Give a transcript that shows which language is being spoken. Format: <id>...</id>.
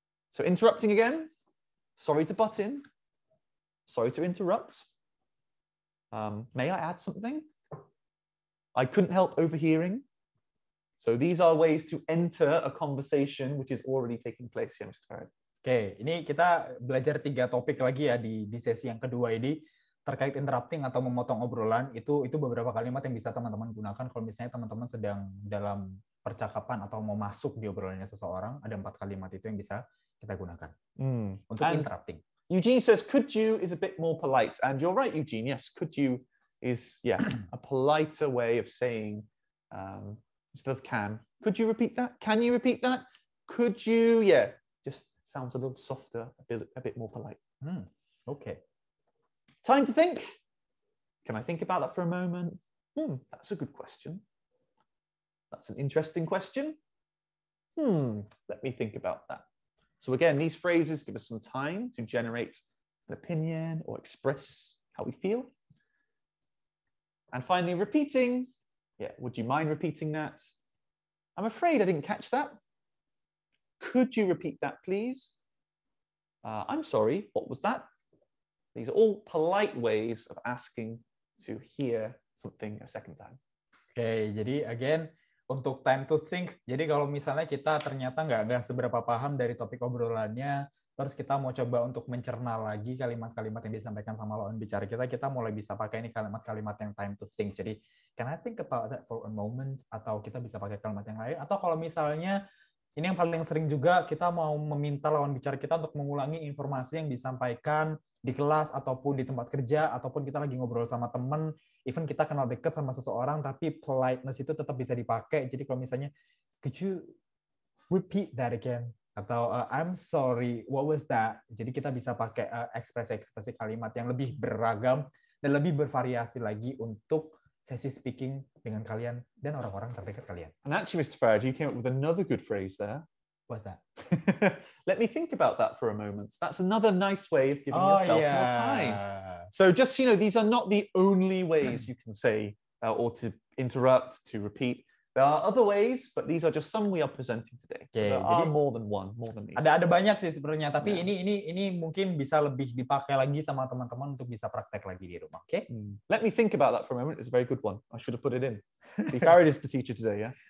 <en>So interrupting again, sorry to butt in, sorry to interrupt. May I add something? I couldn't help overhearing. So these are ways to enter a conversation which is already taking place here, Mr. Farid.</en> <id>Oke, ini kita belajar 3 topik lagi ya di sesi yang kedua ini terkait interrupting atau memotong obrolan. Itu beberapa kalimat yang bisa teman-teman gunakan kalau misalnya teman-teman sedang dalam percakapan atau mau masuk di obrolannya seseorang. Ada 4 kalimat itu yang bisa kita gunakan untuk interrupting.</id> <en>Eugene says, could you is a bit more polite. And you're right, Eugene. Yes, could you is, a politer way of saying, instead of can. Could you repeat that? Can you repeat that? Could you? Yeah, just sounds a little softer, a bit more polite. Okay. Time to think. Can I think about that for a moment? That's a good question. That's an interesting question. Let me think about that. So again, these phrases give us some time to generate an opinion or express how we feel. And finally, repeating. Yeah, would you mind repeating that? I'm afraid I didn't catch that. Could you repeat that, please? I'm sorry, what was that? These are all polite ways of asking to hear something a second time.</en> <id>Oke, jadi again, untuk time to think, jadi kalau misalnya kita ternyata nggak seberapa paham dari topik obrolannya, terus kita mau coba untuk mencerna lagi kalimat-kalimat yang disampaikan sama lawan bicara kita mulai bisa pakai ini kalimat-kalimat yang time to think. Jadi,</id> <en>can I think about that for a moment?</en> <id>Atau kita bisa pakai kalimat yang lain. Atau kalau misalnya, ini yang paling sering juga, kita mau meminta lawan bicara kita untuk mengulangi informasi yang disampaikan di kelas, ataupun di tempat kerja, ataupun kita lagi ngobrol sama temen, even kita kenal deket sama seseorang, tapi politeness itu tetap bisa dipakai. Jadi kalau misalnya,</id> <en>could you repeat that again?</en> <id>Atau</id> <en>I'm sorry, what was that?</en> <id>Jadi kita bisa pakai ekspresi-ekspresi kalimat yang lebih beragam dan lebih bervariasi lagi untuk sesi speaking dengan kalian dan orang-orang terdekat kalian.</id> <en>And actually, Mr. Farage, you came up with another good phrase there. What's that? Let me think about that for a moment. That's another nice way of giving yourself more time. So just, these are not the only ways you can say or to interrupt, to repeat. There are other ways, but these are just some we are presenting today. So there are more than one, more than these.</en> <id>Ada banyak sih sebenarnya, tapi ini mungkin bisa lebih dipakai lagi sama teman-teman untuk bisa praktek lagi di rumah. Oke?</id> <en>Let me think about that for a moment. It's a very good one. I should have put it in. See, Farid is the teacher today, yeah?</en>